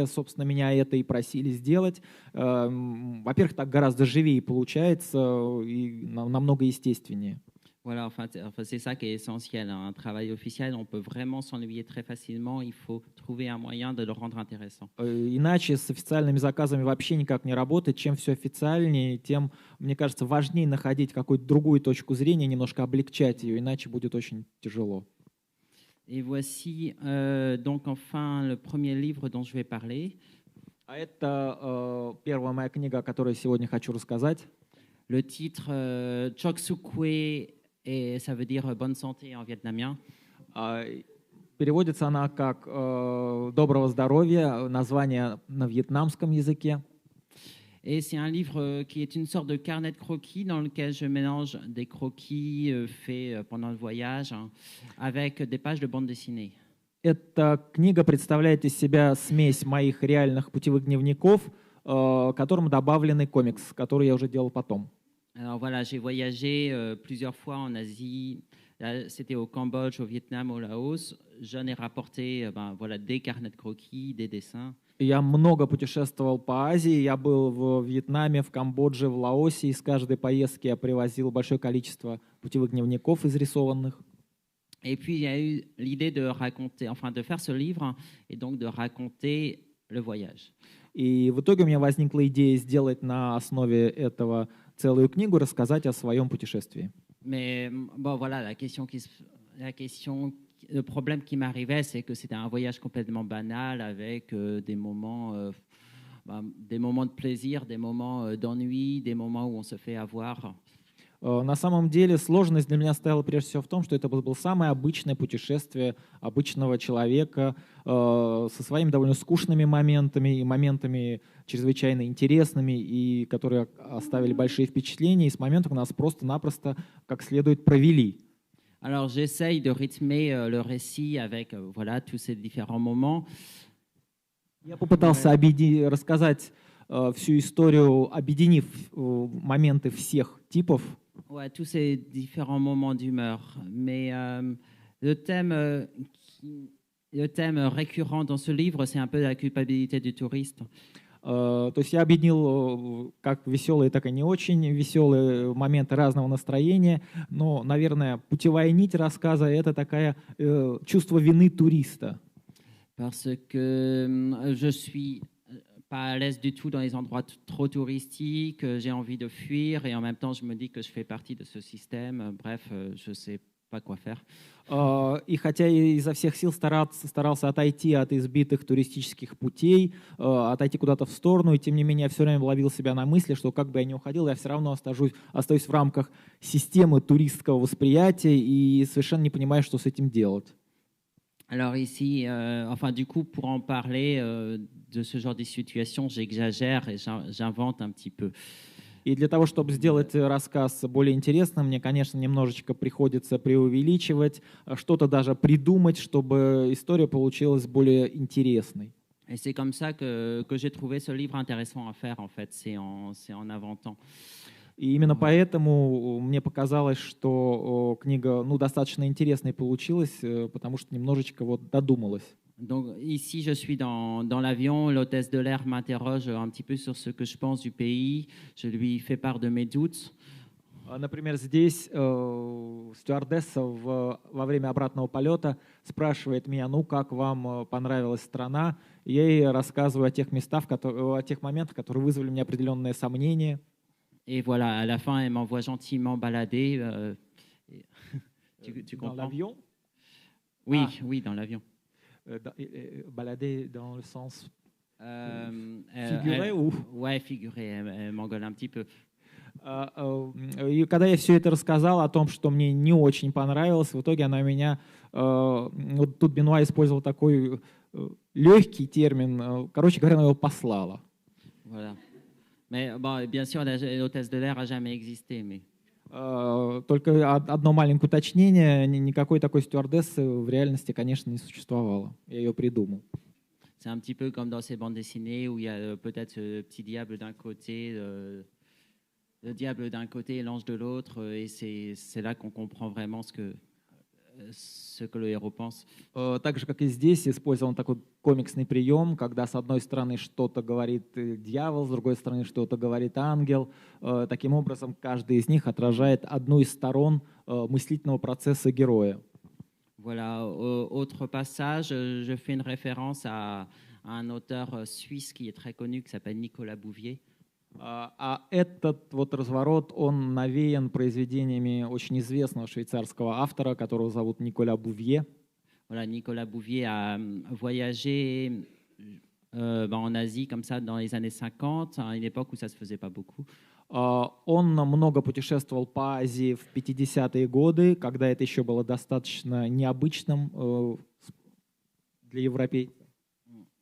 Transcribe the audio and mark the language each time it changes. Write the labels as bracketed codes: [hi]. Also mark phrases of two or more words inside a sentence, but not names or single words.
[ru] Собственно, меня это и просили сделать. Во-первых, так гораздо живее получается и намного естественнее. [fr] Voilà, enfin, c'est ça qui est essentiel. Un travail officiel, on peut vraiment s'ennuyer très facilement. Il faut trouver un moyen de le rendre intéressant. [ru] Иначе с официальными заказами вообще никак не работает. Чем все официальнее, тем, мне кажется, важнее находить какую-то другую точку зрения, немножко облегчать ее, иначе будет очень тяжело. [fr] Et voici donc enfin le premier livre dont je vais parler. [ru] А это первая моя книга, о которой сегодня хочу рассказать. [fr] Le titre Chok Suk Kwe, et ça veut dire bonne santé en vietnamien. [ru] Переводится она как «доброго здоровья», название на вьетнамском языке. [fr] Et c'est un livre qui est une sorte de carnet de croquis dans lequel je mélange des croquis faits pendant le voyage avec des pages de bande dessinée. [ru] Эта книга представляет из себя смесь моих реальных путевых дневников, к которым добавлены комикс, который я уже делал потом. [fr] Alors voilà, j'ai voyagé plusieurs fois en Asie. Là, c'était au Cambodge, au Vietnam, au Laos. J'en ai rapporté voilà, des carnets de croquis, des dessins. [ru] Я много путешествовал по Азии, я был в Вьетнаме, в Камбодже, в Лаосе, и с каждой поездки я привозил большое количество путевых дневников изрисованных. [fr] Et puis, il y a eu l'idée de raconter, enfin de faire ce livre et donc de raconter le voyage. [ru] И в итоге у меня возникла идея сделать на основе этого целую книгу, рассказать о своем путешествии. [fr] Mais bon, voilà, le problème qui m'arrivait, c'est que c'était un voyage complètement banal avec des moments de plaisir, des moments d'ennui, des moments où on se fait avoir. [ru] На самом деле сложность для меня стояла прежде всего в том, что это было самое обычное путешествие обычного человека со своими довольно скучными моментами и моментами чрезвычайно интересными, и которые оставили большие впечатления, и с моментом нас просто-напросто как следует провели. [fr] Alors j'essaye de rythmer le récit avec voilà, tous ces différents moments. [ru] Я попытался рассказать всю историю, объединив моменты всех типов. [fr] Ouais, tous ces différents moments d'humeur. Mais le thème récurrent dans ce livre, c'est un peu la culpabilité du touriste. [ru] То есть я объединил как веселые, так и не очень веселые моменты разного настроения, но, наверное, путевая нить рассказа — это такая чувство вины туриста. [fr] Parce que je suis pas à l'aise du tout dans les endroits trop touristiques, j'ai envie de fuir et en même temps je me dis que je fais partie de ce système. Bref, je sais pas quoi faire. [ru] И хотя я изо всех сил старался отойти от избитых туристических путей, отойти куда-то в сторону, и тем не менее я все время ловил себя на мысли, что как бы я ни уходил, я все равно остаюсь в рамках системы туристского восприятия и совершенно не понимаю, что с этим делать. [fr] Alors ici, enfin du coup, pour en parler de ce genre de situation, j'exagère et j'invente un petit peu. [ru] И для того, чтобы сделать рассказ более интересным, мне, конечно, немножечко приходится преувеличивать, что-то даже придумать, чтобы история получилась более интересной. [fr] Et c'est comme ça que j'ai trouvé ce livre intéressant à faire, en fait, c'est en inventant. [ru] И именно поэтому мне показалось, что книга достаточно интересной получилась, потому что немножечко додумалась. [fr] Donc ici, je suis dans l'avion, l'hôtesse de l'air m'interroge un petit peu sur ce que je pense du pays, je lui fais part de mes doutes. [ru] Например, здесь стюардесса во время обратного полета спрашивает меня, как вам понравилась страна, и я ей рассказываю о тех моментах, которые вызвали у меня определенные сомнения. [fr] Et voilà, à la fin, elle m'envoie gentiment balader. Tu comprends? Dans l'avion? Oui, oui, dans l'avion. Balader dans le sens figuré ou? Ouais, figuré, elle m'engueule un petit peu. [ru] И когда я все это рассказал о том, что мне не очень понравилось, в итоге она меня... тут Бенуа использовал такой легкий термин, короче говоря, она его послала. [fr] Voilà. Mais bon, bien sûr, l'hôtesse de l'air n'a jamais existé. Mais... [ru] Только одно маленькое уточнение. Никакой такой стюардессы в реальности, конечно, не существовало. Я ее придумал. [fr] C'est un petit peu comme dans ces bandes dessinées où il y a peut-être ce petit diable d'un côté, le diable d'un côté et l'ange de l'autre. Et c'est là qu'on comprend vraiment ce que le héros pense. [ru] Так же, как и здесь, использован такой комиксный прием, когда с одной стороны что-то говорит дьявол, с другой стороны что-то говорит ангел. Таким образом, каждый из них отражает одну из сторон мыслительного процесса героя. [fr] Voilà. Autre passage, je fais une référence à un auteur suisse qui est très connu, qui s'appelle Nicolas Bouvier. [ru] А этот разворот, он навеян произведениями очень известного швейцарского автора, которого зовут Николя Бувье. [fr] Voilà, Nicolas Bouvier a voyagé en Asie comme ça dans les années 50, à une époque où ça se faisait pas beaucoup. [ru] Он много путешествовал по Азии в 50-е годы, когда это еще было достаточно необычным для европейцев.